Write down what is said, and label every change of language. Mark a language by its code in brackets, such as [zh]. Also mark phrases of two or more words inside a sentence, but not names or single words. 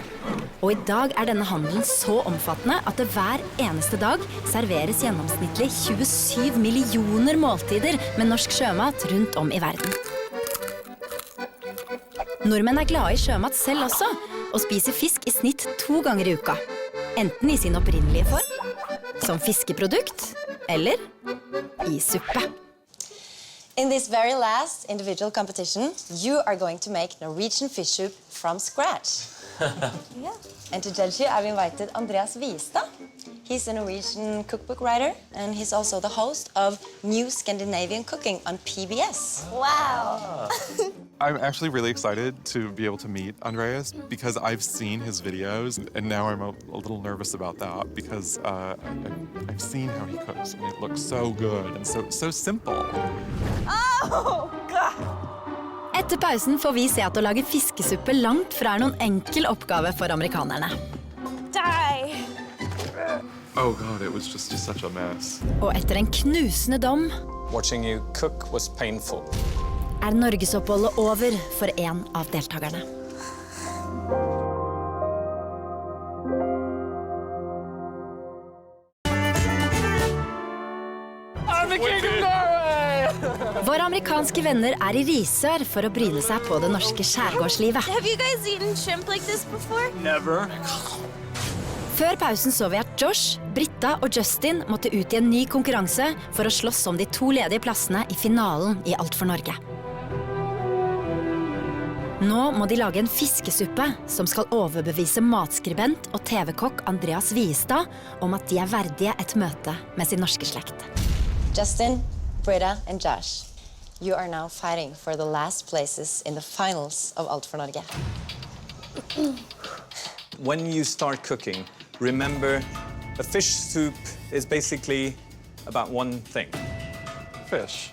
[no] Og i dag er denne handelen så omfattende at det hver eneste dag serveres gjennomsnittlig 27 millioner måltider med norsk sjømat rundt om i verden. Nordmenn er glade i sjømat selv også, og spiser fisk i snitt 2 ganger i uka. Enten i sin opprinnelige form, som fiskeprodukt, eller i suppe. [en] In this very last individual competition, you are going to make Norwegian fish soup from scratch. Yeah. And to judge you, I've invited Andreas Vistad. He's a Norwegian cookbook writer, and he's also the host of New Scandinavian Cooking on PBS. Wow. I'm actually really excited to be able to meet Andreas because I've seen his videos, and now I'm a little nervous about that because I've seen how he cooks, and it looks so good and so simple. Oh, God. [no] Etter pausen får vi se at å lage fiskesuppe langt fra er noen enkel oppgave for amerikanerne. [en] Die. Oh God, it was just such a mess. [no] Og etter en knusende dom [en] Watching you cook was painful. [no] er Norgesoppholdet over for en av deltakerne. [en] I'm the king of Norway! [no] Våre amerikanske venner er i Risør for å bryne seg på det norske skjærgårdslivet. [en] Have you guys eaten shrimp like this before? Never. [no] Før pausen så vi at Josh, Britta og Justin måtte ut i en ny konkurranse for å slåss om de 2 ledige plassene i finalen i Alt for Norge. Nå må de lage en fiskesuppe som skal overbevise matskribent og TV-kokk Andreas Vistad om at de er verdige et møte med sin norske slekt. [en] Justin, Britta, and Josh, you are now fighting for the last places in the finals of Alt for Norge. When you start cooking, remember a fish soup is basically about one thing. Fish.